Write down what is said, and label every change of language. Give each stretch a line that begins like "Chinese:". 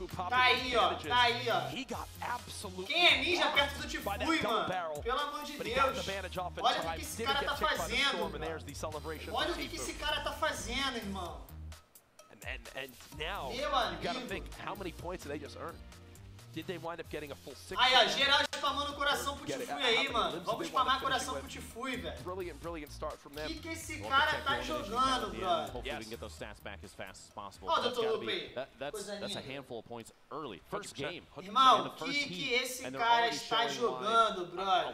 Portuguese: Tá aí, ó, tá aí, ó. Quem é ninja perto do Tfue, mano? Pelo amor de Deus. Olha o que esse cara tá fazendo, mano. Olha o que esse cara tá fazendo, irmão.
English: And now you got to think, how many points did they just earn? Did they wind up getting a full 6?
Portuguese: Aí, ó, geral spamando coração pro Tfue aí, mano. Vamos spamar coração pro Tfue, velho.
English: Brilliant start from them.
Portuguese: Que esse cara tá jogando, brother?
English: Hopefully we can get those stats back as fast as possible.
Portuguese: Ó, Dr. Lupe aí.
English: That's a handful of points early. First game.
Portuguese: Irmão, que esse cara está jogando, brother?